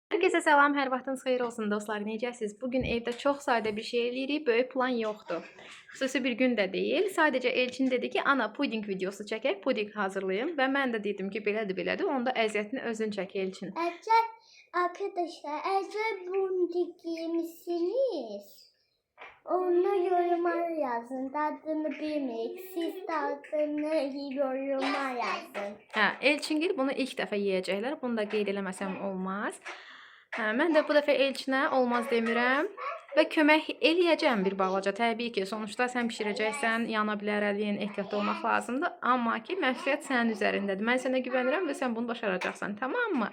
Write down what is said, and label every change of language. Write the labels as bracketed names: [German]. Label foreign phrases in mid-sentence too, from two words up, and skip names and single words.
[Turkish] Herkese selam, [Azerbaijani] hər vaxtınız xeyir olsun dostlar. Necəsiz? Bugün evdə çox sadə bir şey eləyirik, böyük plan yoxdur. Xüsusi bir gün də deyil. Sadəcə Elçin dedi ki, ana puding videosu çəkək, puding hazırlayın və mən də dedim ki, belədir. Onda əziyyətini özün çək Elçin. [Turkish] Arkadaşlar, eğer puding yemişsiniz, onu yoruma yazın. Tadını bilmeyik. Siz tadını yoruma yazın. [Azerbaijani] Elçingil bunu ilk dəfə yeyəcəklər. Bunu da qeyd eləməsəm olmaz. Mən də bu dəfə Elçinə olmaz demirəm və kömək eləyəcəm bir balaca. Təbii ki, sonuçta sən bişirəcəksən, yana bilər, əliyin ehtiyatlı olmaq lazımdır. Amma ki, məsuliyyət sənin üzərindədir. Mən sənə güvənirəm və sən bunu başaracaqsan, tamammı?